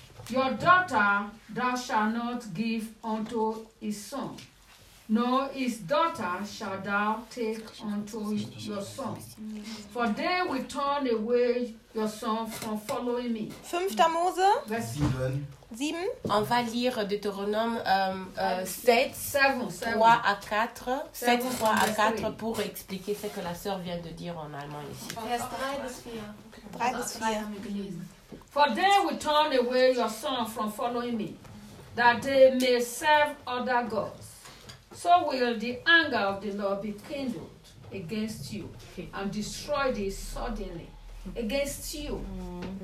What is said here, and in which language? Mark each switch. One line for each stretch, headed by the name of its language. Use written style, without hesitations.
English: Your daughter thou shalt not give unto his son. No, his daughter shall thou take unto your son. For they will turn away your son from following me.
German: 5. Mose. Vers 7. 7.
French: On va lire Deutéronome 7, 3 à 4 pour expliquer ce que la sœur vient de dire en allemand ici.
German: Vers 3 bis 4. 3 bis 4.
English: For they will turn away your son from following me, that they may serve other gods. So will the anger of the Lord be kindled against you and destroy thee suddenly against you, mm-hmm.